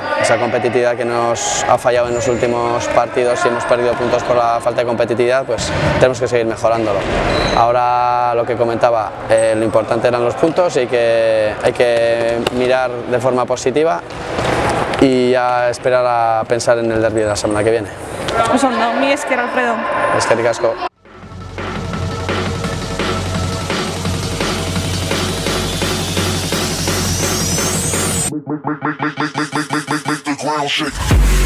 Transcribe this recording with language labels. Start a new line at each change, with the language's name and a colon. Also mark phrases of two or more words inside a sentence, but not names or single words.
Spanish: Esa competitividad que nos ha fallado en los últimos partidos y hemos perdido puntos por la falta de competitividad, pues tenemos que seguir mejorándolo. Ahora lo que comentaba, lo importante eran los puntos y hay que mirar de forma positiva y a esperar a pensar en el derbi de la semana que viene.
Basque: Oso ondo, mi esker, Alfredo. Eskerrik asko.
English: Make the ground shake.